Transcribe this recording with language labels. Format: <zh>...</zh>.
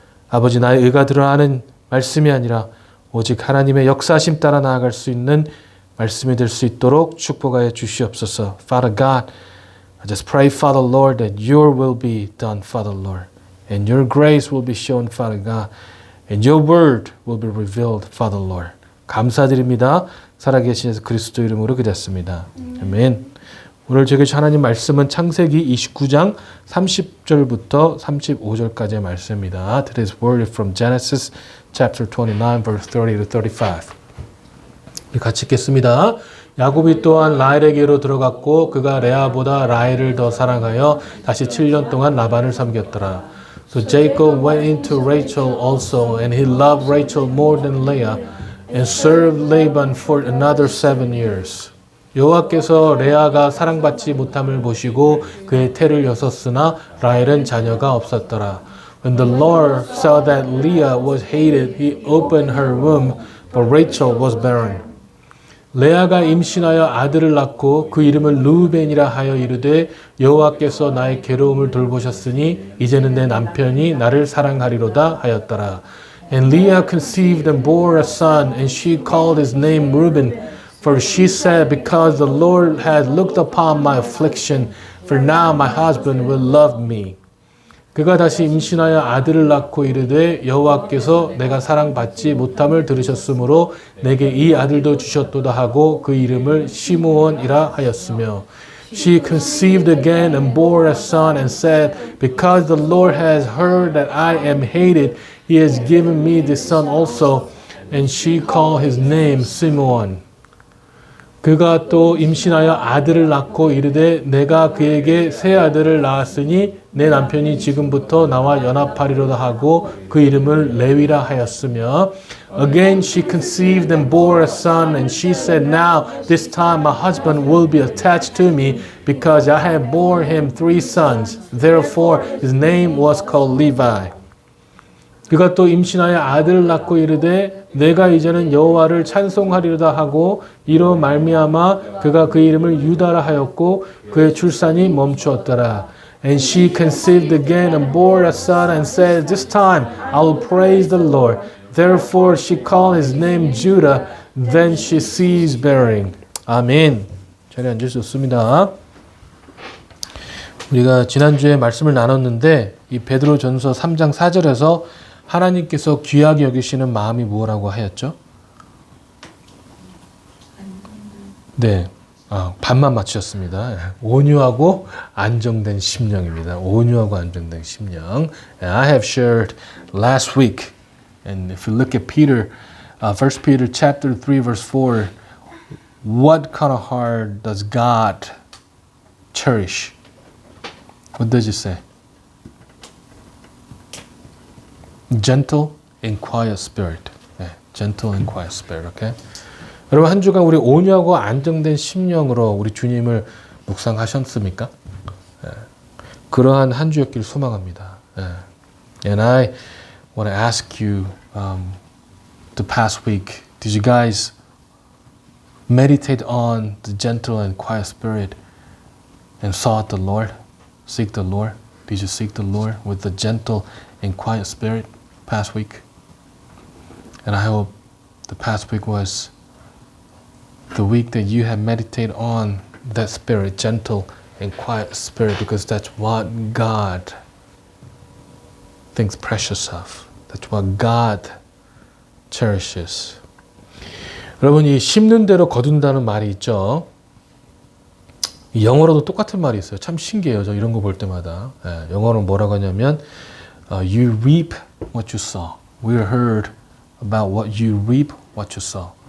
<ko>아버지, 나의 의가 드러나는 말씀이 아니라 오직 하나님의 역사심 따라 나아갈 수 있는 말씀이 될 수 있도록 축복하여 주시옵소서.</ko> <en>Father God, I just pray, Father Lord, that your will be done, Father Lord. And your grace will be shown, Father God. And your word will be revealed, Father Lord.</en> <ko>감사드립니다. 살아계신 예수 그리스도 이름으로 기도했습니다. 아멘. 오늘 저에게 하나님 말씀은 창세기 29장 30절부터 35절까지의 말씀입니다.</ko> <en>Today's word is from Genesis chapter 29 verse 30 to 35.</en> <ko>같이 읽겠습니다. 야곱이 또한 라헬에게로 들어갔고 그가 레아보다 라헬을 더 사랑하여 다시 7년 동안 라반을 섬겼더라.</ko> <en>So Jacob went into Rachel also, and he loved Rachel more than Leah, and served Laban for another 7 years.</en> <ko>여호와께서 레아가 사랑받지 못함을 보시고 그의 태를 여섰으나 라헬은 자녀가 없었더라.</ko> <en>When the Lord saw that Leah was hated, he opened her womb, but Rachel was barren.</en> <ko>레아가 임신하여 아들을 낳고 그 이름을 르우벤이라 하여 이르되 여호와께서 나의 괴로움을 돌보셨으니 이제는 내 남편이 나를 사랑하리로다 하였더라.</ko> <en>And Leah conceived and bore a son, and she called his name Reuben, for she said, because the Lord had looked upon my affliction, for now my husband will love me.</en> <ko>그가 다시 임신하여 아들을 낳고 이르되 여호와께서 내가 사랑받지 못함을 들으셨으므로 내게 이 아들도 주셨도다 하고 그 이름을 시므온이라 하였으며</ko> <en>She conceived again and bore a son and said, because the Lord has heard that I am hated, he has given me this son also. And she called his name Simeon.</en> <ko>그가 또 임신하여 아들을 낳고 이르되 내가 그에게 새 아들을 낳았으니 내 남편이 지금부터 나와 연합하리로다 하고 그 이름을 레위라 하였으며</ko> <en>Again she conceived and bore a son and she said now this time my husband will be attached to me because I have borne him 3 sons. Therefore his name was called Levi.</en> <ko>그가 또 임신하여 아들을 낳고 이르되 내가 이제는 여호와를 찬송하리로다 하고 이로 말미암아 그가 그 이름을 유다라 하였고 그의 출산이 멈추었더라.</ko> <en>And she conceived again and bore a son and said, this time I will praise the Lord. Therefore she called his name Judah. Then she ceased bearing.</en> <ko>아멘. 자리에 앉으셨습니다. 우리가 지난주에 말씀을 나눴는데 이 베드로전서 3장 4절에서 하나님께서 귀하게 여기시는 마음이 뭐라고 하였죠? 네, 반만 맞추셨습니다. 온유하고 안정된 심령입니다. 온유하고 안정된 심령.</ko> <en>And I have shared last week, and if you look at Peter, 1 Peter chapter 3 verse 4, what kind of heart does God cherish? What does it say? Gentle and quiet spirit. 네, gentle and quiet spirit. Okay?</en> <ko>여러분 한 주간 우리 온유하고 안정된 심령으로 우리 주님을 묵상하셨습니까? 네, 그러한 한 주였길 소망합니다. 네.</ko> <en>And I want to ask you, the past week, did you guys meditate on the gentle and quiet spirit and sought the Lord? Seek the Lord? Did you seek the Lord with the gentle and quiet spirit past week? And I hope the past week was the week that you have meditated on that spirit, gentle and quiet spirit, because that's what God thinks precious of. That's what God cherishes.</en> <ko>여러분, 이 심는 대로 거둔다는 말이 있죠. 영어로도 똑같은 말이 있어요. 참 신기해요. 저 이런 거 볼 때마다. 예, 영어로는 뭐라고 하냐면</ko> <en>You reap what you sow. We heard about what you reap, what you sow.</en>